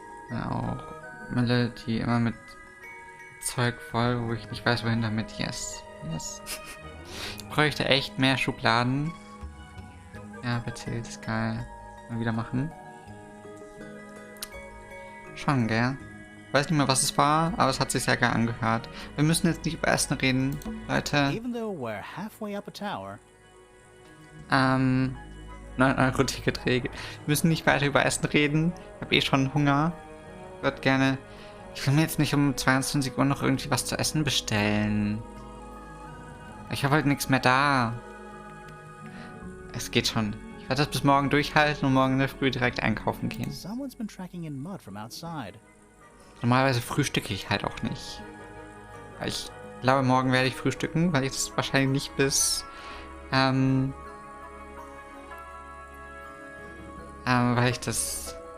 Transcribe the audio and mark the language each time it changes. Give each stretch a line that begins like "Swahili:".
German: Ja, auch Melody immer mit Zeug voll, wo ich nicht weiß, wohin damit.
English: Yes. Yes.
German: Ich bräuchte echt mehr Schubladen. Ja, erzählt, ist geil. Mal wieder machen. Schon, gell? Weiß nicht mehr, was es war, aber es hat sich sehr geil angehört. Wir müssen jetzt nicht über Essen reden, Leute.
English: Even though we're halfway up a tower.
German: 9 Euro Ticketregel. Wir müssen nicht weiter über Essen reden. Ich habe eh schon Hunger. Würde gerne... Ich will mir jetzt nicht um 22 Uhr noch irgendwie was zu essen bestellen. Ich habe halt nichts mehr da. Es geht schon. Ich werde das bis morgen durchhalten und morgen in der Früh direkt einkaufen gehen.
English: Someone's been tracking in mud from outside.
German: Normalerweise frühstücke ich halt auch nicht. Ich glaube, morgen werde ich frühstücken, weil ich das wahrscheinlich nicht bis... weil ich das...